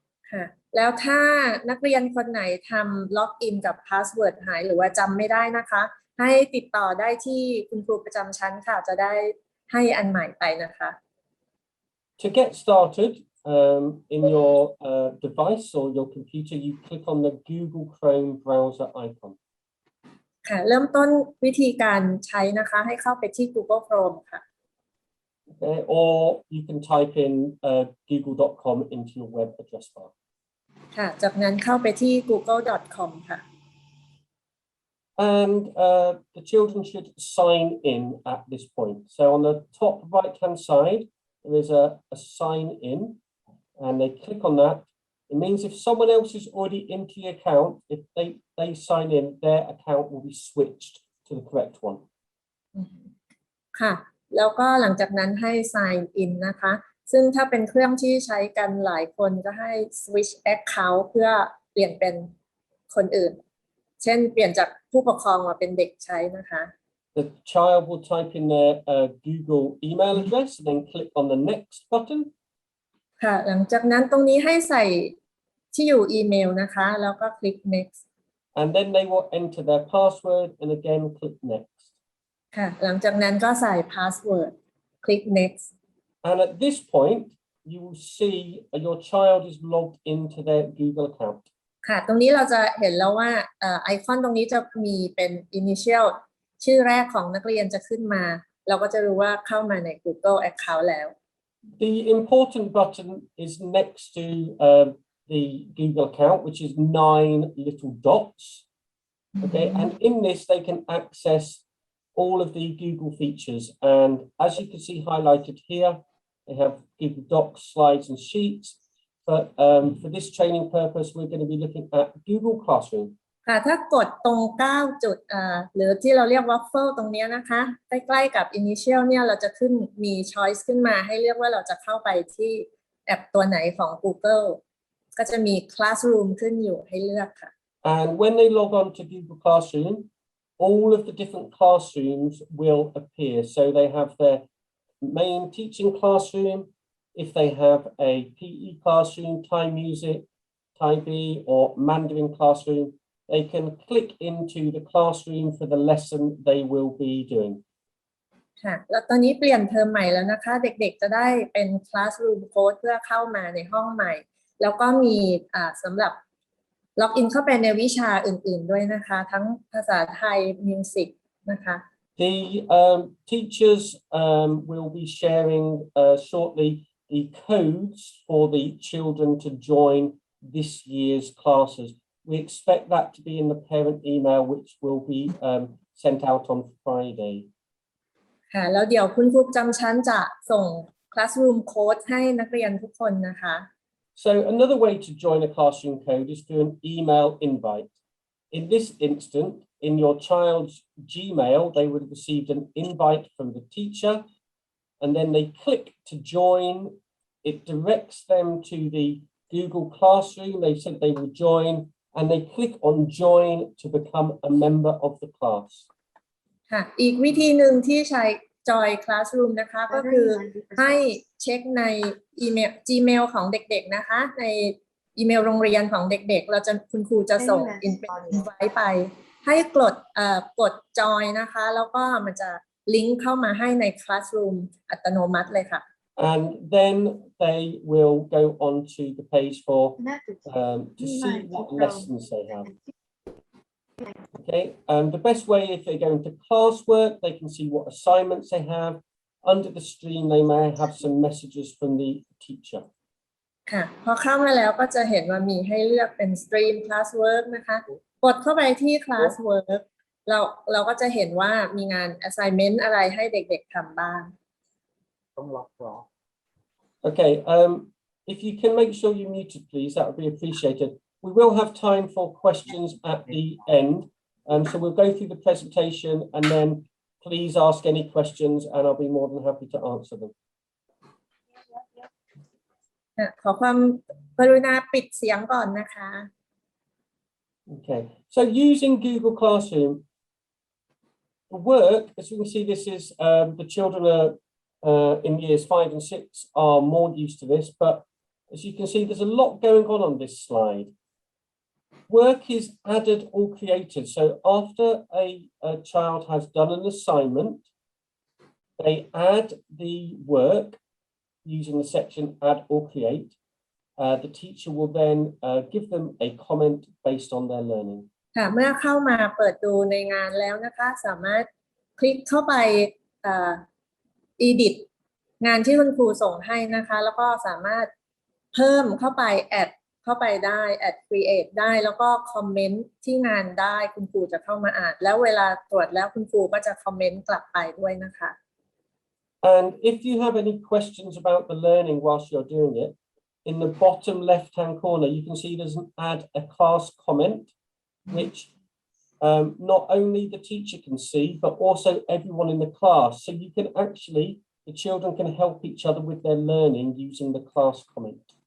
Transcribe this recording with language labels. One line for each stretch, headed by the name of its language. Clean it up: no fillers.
Thai: ค่ะแล้วถ้านักเรียนคนไหนทำล็อกอินกับพาสเวิร์ดหายหรือว่าจำไม่ได้นะคะให้ติดต่อได้ที่คุณครูประจำชั้นค่ะจะได้ให้อันใหม่ไปนะคะ
English: To get started in your device or your computer, you click on the Google Chrome browser icon.
Thai: ค่ะเริ่มต้นวิธีการใช้นะคะให้เข้าไปที่ Google Chrome ค่ะ
English: Okay, or you can type in google.com into your web address bar.
Thai: ค่ะจากนั้นเข้าไปที่ google.com ค่ะ
English: And the children should sign in at this point. So on the top right-hand side, there is a sign in, and they click on that. It means if someone else is already into the account, if they sign in, their account will be switched to the correct one.
Thai: ค่ะแล้วก็หลังจากนั้นให้ sign in นะคะซึ่งถ้าเป็นเครื่องที่ใช้กันหลายคนก็ให้ switch account เพื่อเปลี่ยนเป็นคนอื่นเช่นเปลี่ยนจากผู้ปกครองมาเป็นเด็กใช้นะคะ
English: The child will type in their Google email address and then click on the next button.
Thai: ค่ะหลังจากนั้นตรงนี้ให้ใส่ที่อยู่อีเมลนะคะแล้วก็คลิก next.
English: And then they will enter their password and again click next.
Thai: ค่ะหลังจากนั้นก็ใส่ password คลิก next.
English: And at this point, you will see your child is logged into their Google account.
Thai: ค่ะตรงนี้เราจะเห็นแล้วว่าไอคอนตรงนี้จะมีเป็น initial ชื่อแรกของนักเรียนจะขึ้นมาเราก็จะรู้ว่าเข้ามาใน Google account แล้ว
English: The important button is next to the Google account, which is 9 little dots. Okay, and in this they can access all of the Google features. And as you can see highlighted here, they have Google Docs, slides, and sheets. But for this training purpose, we're going to be looking at Google Classroom.
Thai: ค่ะถ้ากดตรง9จุดหรือที่เราเรียก waffle ตรงนี้นะคะใกล้ๆกับ initial เนี่ยเราจะขึ้นมี choice ขึ้นมาให้เลือกว่าเราจะเข้าไปที่แอปตัวไหนของ Google ก็จะมี Classroom ขึ้นอยู่ให้เลือกค่ะ
English: And when they log on to Google Classroom, all of the different classrooms will appear. So they have their main teaching classroom. If they have a PE classroom, Thai music, Thai B, or Mandarin classroom, they can click into the classroom for the lesson they will be doing.
Thai: ค่ะแล้วตอนนี้เปลี่ยนเทอมใหม่แล้วนะคะเด็กๆจะได้เป็น Classroom Code เพื่อเข้ามาในห้องใหม่แล้วก็มีสำหรับล็อกอินเข้าไปในวิชาอื่นๆด้วยนะคะทั้งภาษาไทยมิวสิกนะคะ
English: The teachers will be sharing shortly the codes for the children to join this year's classes. We expect that to be in the parent email, which will be sent out on Friday.
Thai: ค่ะแล้วเดี๋ยวคุณครูประจำชั้นจะส่ง Classroom Code ให้นักเรียนทุกคนนะคะ
English: So another way to join a classroom code is through an email invite. In this instant, in your child's Gmail, they would have received an invite from the teacher, and then they click to join. It directs them to the Google Classroom. They said they will join, and they click on join to become a member of the class.
Thai: ค่ะอีกวิธีหนึ่งที่ใช้ Join Classroom นะคะก็คือให้เช็คในอีเมล Gmail ของเด็กๆนะคะในอีเมลโรงเรียนของเด็กๆคุณครูจะส่งinvite ไปให้กด Join นะคะแล้วก็มันจะลิงก์เข้ามาให้ใน Classroom อัตโนมัติเลยค่ะ
English: And then they will go on to the page for to see what lessons they have. Okay, the best way if they go into classwork, they can see what assignments they have. Under the stream, they may have some messages from the teacher.
Thai: ค่ะพอเข้ามาแล้วก็จะเห็นว่ามีให้เลือกเป็น Stream Classwork นะคะกดเข้าไปที่ Classwork เราก็จะเห็นว่ามีงาน assignment อะไรให้เด็กๆทำบ้าง
English: Okay, if you can make sure you're muted, please, that would be appreciated. We will have time for questions at the end. So we'll go through the presentation and then please ask any questions and I'll be more than happy to answer them.
Thai: ขอความกรุณาปิดเสียงก่อนนะคะ
English: Okay, so using Google Classroom, the work, as you can see, this is the children are in years 5 and 6 are more used to this, but as you can see, there's a lot going on this slide. Work is added or created. So after a child has done an assignment, they add the work using the section add or create. The teacher will then give them a comment based on their learning.
Thai: ค่ะเมื่อเข้ามาเปิดดูในงานแล้วนะคะสามารถคลิกเข้าไปedit งานที่คุณครูส่งให้นะคะแล้วก็สามารถเพิ่มเข้าไป add เข้าไปได้ add create ได้แล้วก็คอมเมนต์ที่งานได้คุณครูจะเข้ามาอ่านแล้วเวลาตรวจแล้วคุณครูก็จะคอมเมนต์กลับไปด้วยนะคะ
English: And if you have any questions about the learning whilst you're doing it, in the bottom left-hand corner, you can see there's an add a class comment, which not only the teacher can see, but also everyone in the class. So you can actually, the children can help each other with their learning using the class comment.